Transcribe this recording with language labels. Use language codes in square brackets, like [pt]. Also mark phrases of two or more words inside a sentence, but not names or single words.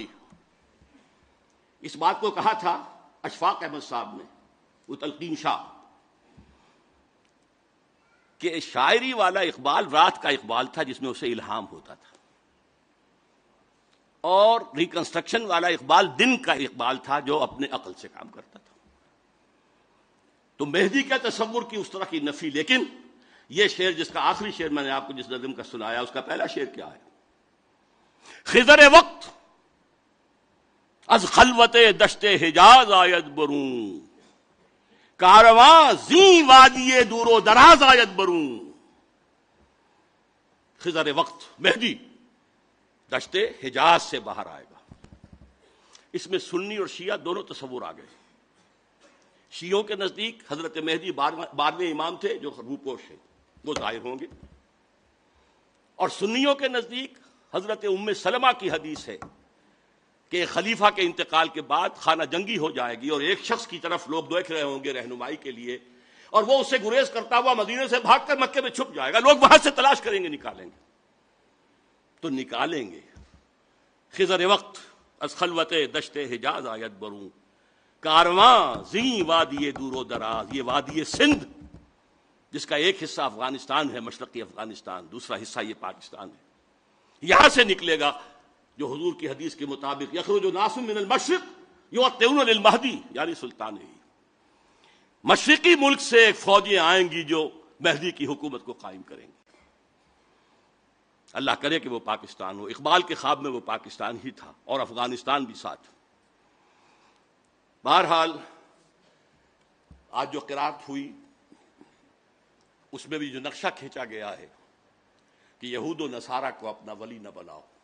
[ur] اس بات کو کہا تھا اشفاق احمد صاحب نے، وہ تلقین شاہ، کہ شاعری والا اقبال رات کا اقبال تھا جس میں اسے الہام ہوتا تھا، اور ریکنسٹرکشن والا اقبال دن کا اقبال تھا جو اپنے عقل سے کام کرتا تھا۔ تو مہدی کا تصور کی اس طرح کی نفی، لیکن یہ شعر جس کا آخری شعر میں نے آپ کو جس نظم کا سنایا، اس کا پہلا شعر کیا ہے؟ [fa] خضر وقت از خلوت دشت حجاز آید بروں، کارواں زیں وادی دور و دراز آید بروں۔ [ur] خضر وقت، مہدی دشت حجاز سے باہر آئے گا۔ اس میں سنی اور شیعہ دونوں تصور آ گئے۔ شیعوں کے نزدیک حضرت مہدی 12ویں امام تھے جو روپوش ہیں، وہ ظاہر ہوں گے، اور سنیوں کے نزدیک حضرت ام سلمہ کی حدیث ہے کہ خلیفہ کے انتقال کے بعد خانہ جنگی ہو جائے گی، اور ایک شخص کی طرف لوگ دیکھ رہے ہوں گے رہنمائی کے لیے، اور وہ اسے گریز کرتا ہوا مدینے سے بھاگ کر مکے میں چھپ جائے گا، لوگ وہاں سے تلاش کریں گے، نکالیں گے، تو نکالیں گے۔ [fa] خضر وقت از خلوت دشت حجاز آید بروں، کارواں زیں وادی دور و دراز، [ur] یہ وادی سندھ جس کا ایک حصہ افغانستان ہے، مشرقی افغانستان، دوسرا حصہ یہ پاکستان ہے، یہاں سے نکلے گا جو حضور کی حدیث کے مطابق [ar] یخرج ناس من المشرق یؤطئون للمہدی، [ur] یعنی سلطان ہی مشرقی ملک سے ایک فوجیں آئیں گی جو مہدی کی حکومت کو قائم کریں گی۔ اللہ کرے کہ وہ پاکستان ہو. اقبال کے خواب میں وہ پاکستان ہی تھا اور افغانستان بھی ساتھ. بہرحال آج جو قرات ہوئی اس میں بھی جو نقشہ کھینچا گیا ہے کہ یہود و نصارہ کو اپنا ولی نہ بناؤ.